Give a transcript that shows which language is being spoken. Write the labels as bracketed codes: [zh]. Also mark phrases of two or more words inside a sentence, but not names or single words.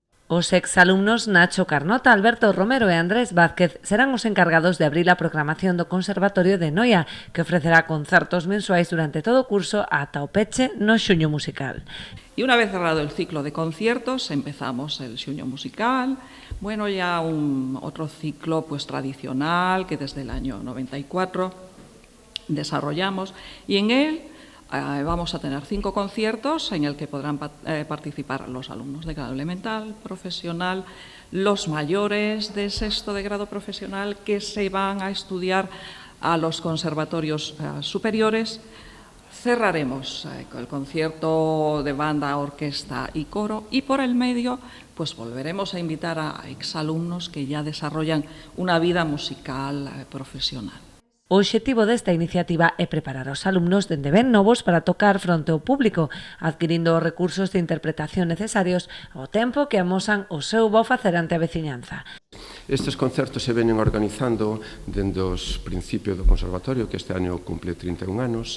[gl] Os exalumnos Nacho Carnota, Alberto Romero e Andrés Vázquez serán os encargados de abrir a programación do Conservatorio de Noia, que ofrecerá concertos mensuais durante todo o curso ata o peche no Xuño Musical. [es] Y una vez cerrado el ciclo de conciertos, empezamos el Xuño Musical, bueno, ya otro ciclo pues tradicional que desde el año 94 desarrollamos, y en él vamos a tener 5 conciertos en el que podrán participar los alumnos de grado elemental, profesional, los mayores de sexto de grado profesional que se van a estudiar a los conservatorios superiores. Cerraremos el concierto de banda, orquesta y coro, y por el medio pues volveremos a invitar a exalumnos que ya desarrollan una vida musical profesional. [gl] O obxectivo desta iniciativa é preparar aos alumnos dende ben novos para tocar fronte ao público, adquirindo os recursos de interpretación necesarios ao tempo que amosan o seu bo facer ante a veciñanza. Estes concertos se veñen organizando dende os principios do Conservatorio, que este ano cumple 31 anos.